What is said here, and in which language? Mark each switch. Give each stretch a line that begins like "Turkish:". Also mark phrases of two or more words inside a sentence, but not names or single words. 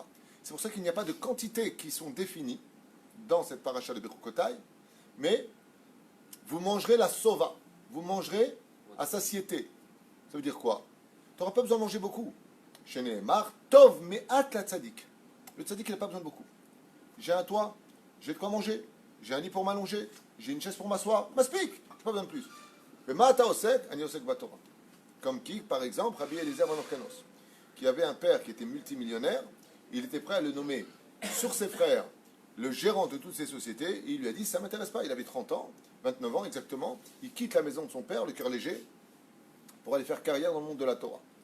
French: C'est pour ça qu'il n'y a pas de quantités qui sont définies dans cette paracha de Bechukotai, mais vous mangerez la sova, vous mangerez à satiété. Ça veut dire quoi? Tu n'auras pas besoin de manger beaucoup. Chez Nehemar,
Hebrew: טוב מעט לצדיק.
French: Le tzadik, il n'a pas besoin de beaucoup. J'ai un toit, j'ai de quoi manger, j'ai un lit pour m'allonger, j'ai une chaise pour m'asseoir, m'aspique, je n'ai pas besoin de plus.
Hebrew: Mais מה אתה עוסק אני עוסק בתורה.
French: Comme qui, par exemple, Rabbi Eliezer ben Orkanos, qui avait un père qui était multimillionnaire, il était prêt à le nommer sur ses frères le gérant de toutes ces sociétés, et il lui a dit, ça ne m'intéresse pas, il avait 30 ans, 29 ans exactement, il quitte la maison de son père, le cœur léger, pour aller faire carrière dans le monde de la Torah.